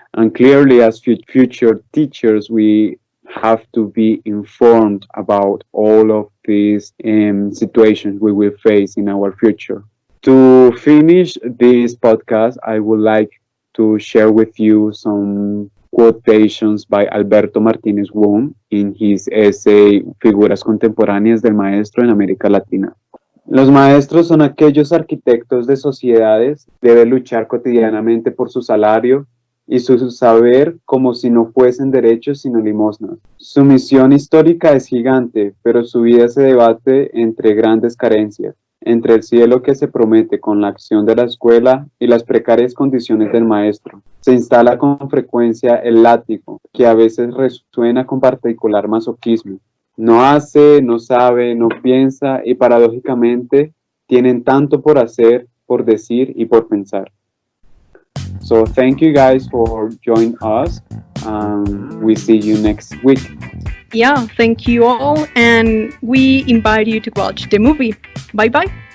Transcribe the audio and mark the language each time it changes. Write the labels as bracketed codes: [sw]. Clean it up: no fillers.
[en] And clearly, as future teachers, we have to be informed about all of these situations we will face in our future. To finish this podcast, I would like to share with you some quotations by Alberto Martínez Wong in his essay Figuras contemporáneas del maestro en América Latina. [es] Los maestros son aquellos arquitectos de sociedades, deben luchar cotidianamente por su salario y su saber como si no fuesen derechos sino limosnas. Su misión histórica es gigante, pero su vida se debate entre grandes carencias, entre el cielo que se promete con la acción de la escuela y las precarias condiciones del maestro. Se instala con frecuencia el látigo, que a veces resuena con particular masoquismo. No hace, no sabe, no piensa y paradójicamente tienen tanto por hacer, por decir y por pensar. [en] So thank you guys for joining us. We see you next week. Yeah, thank you all, and we invite you to watch the movie. Bye bye.